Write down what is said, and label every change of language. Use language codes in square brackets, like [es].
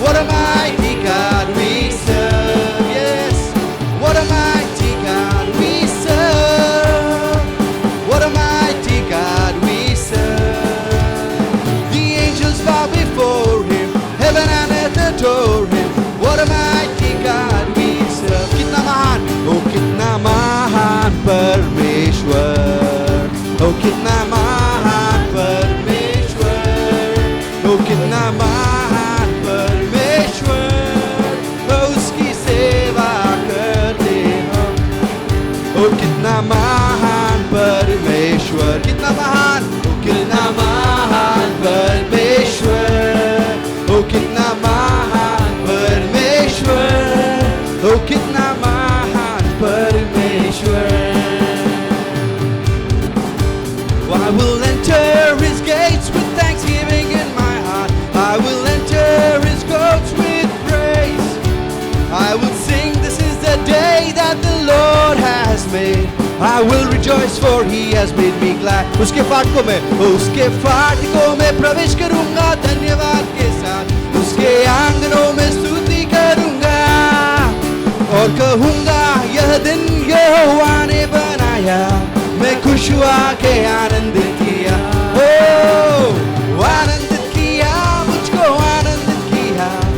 [en] What a mighty God we serve. Yes. What a mighty God we serve. What a mighty God we serve. The angels bow before him, heaven and earth adore him. What a mighty God we serve. [hi] कितना महान, oh कितना महान परमेश्वर. Oh कितना महान परमेश्वर. Oh कितना महान परमेश्वर. Oh उसकी सेवा करते हम. Oh कितना महान परमेश्वर. कितना महान, oh कितना महान परमेश्वर. Oh कितना महान परमेश्वर. Oh कितना महान परमेश्वर. [en] I will enter his gates with thanksgiving in my heart. I will enter his courts with praise. I will sing, this is the day that the Lord has made. I will rejoice for he has made me glad. [hi] उसके फाटकों में प्रवेश करूंगा धन्यवाद के साथ. उसके आंगनों में स्तुति करूंगा और कहूंगा यह दिन यहोवा ने बनाया. मैं खुश हुआ के आनंदित किया. ओ आनंदित किया, मुझको आनंदित किया.